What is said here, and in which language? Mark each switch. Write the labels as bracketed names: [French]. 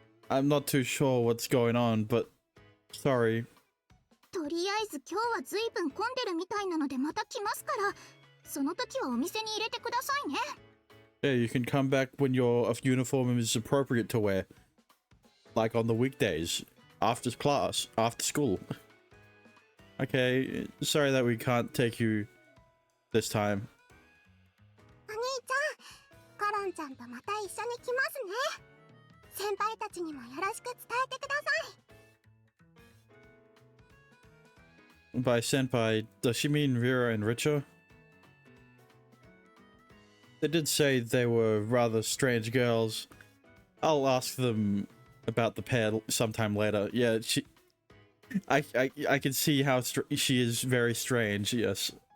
[English] I'm not too sure what's going on, but sorry. [Japanese] とりあえず今日はずいぶん混んでるみたいなのでまた来ますから、その時はお店に入れてくださいね。 [English] Yeah, you can come back when your uniform is appropriate to wear. Like on the weekdays, after class, after school. Okay, sorry that we can't take you this time. [Japanese] お兄ちゃん、コロンちゃんとまた一緒に来ますね。先輩たちにもよろしく伝えてください。 [English] By senpai, does she mean Rira and Richa? They did say they were rather strange girls. I'll ask them about the pair sometime later. Yeah, I can see how she is very strange, yes.